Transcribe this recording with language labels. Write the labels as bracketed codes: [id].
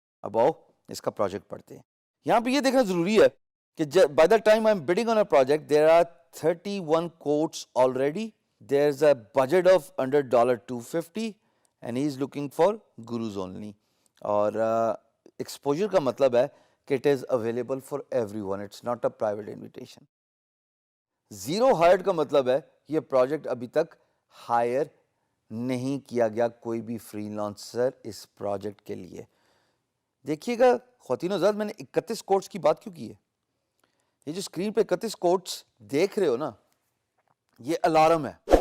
[ur] اب آؤ اس کا پروجیکٹ پڑھتے ہیں. یہاں پہ یہ دیکھنا ضروری ہے کہ [en] By the time I am bidding on a project there are 31 quotes already. There's a budget of under $250 and he is looking for gurus only. [ur] اور ایکسپوجر کا مطلب ہے کہ [en] it is available for everyone, it's not a private invitation. [ur] Zero hired کا مطلب ہے یہ project ابھی تک ہائر نہیں کیا گیا کوئی بھی فری لانسر اس پروجیکٹ کے لیے. دیکھیے گا خواتین و حضرات, میں نے 31 کوٹس کی بات کیوں کی ہے. یہ جو اسکرین پہ 31 کوٹس دیکھ رہے ہو نا, یہ الارم ہے.